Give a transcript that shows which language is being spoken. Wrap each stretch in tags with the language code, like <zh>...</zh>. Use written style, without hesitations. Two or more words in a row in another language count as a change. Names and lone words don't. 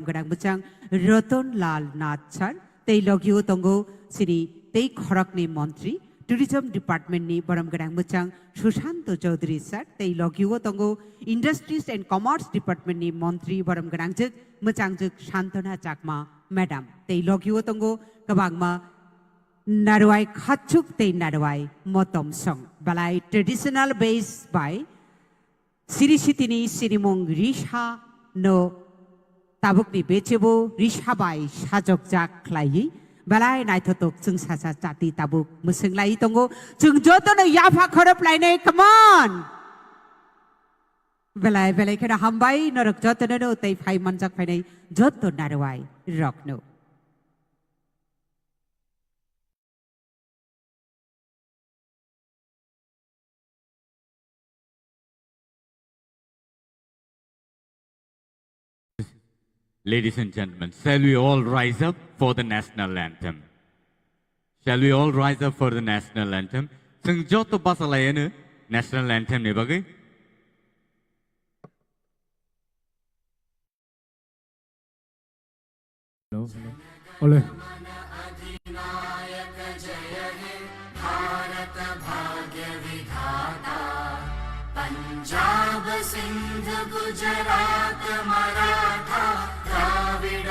<trp>gadang buchang Ratanlal Nath sir tei logio tongo sini tei khorakni montri</trp> <en>Tourism Department</en> <trp>ni baram gadang buchang Sushanta Chaudhary sir tei logio tongo</trp> <en>Industries and Commerce Department</en> <trp>ni montri baram gadang jek muchang jek Shantana Chakma Madam, tei logio tongo kabangma naruai khachuk tei naruai motom song balai</trp> <en>traditional based by</en> <trp>sirisitini sirimong risha no tabukni bechebo risha bai sajok jak klai balai nai thotok chung sasa chati tabuk musung lai tongo chung joto no yafa khorop lai nei,</trp> <en>come on</en> <trp>Belai belai kena hambai norok joto no tei phai manjak phai nei joto narwai rokno.</trp> <en>Ladies and gentlemen, shall we all rise up for the national anthem? Shall we all rise up for the national anthem?</en> <trp>Sing joto basalayanu</trp> <en>national anthem</en> <trp>ni bagai. Ole.</trp> <hi>पंजाब सिंध गुजरात मराठा द्राविड</hi>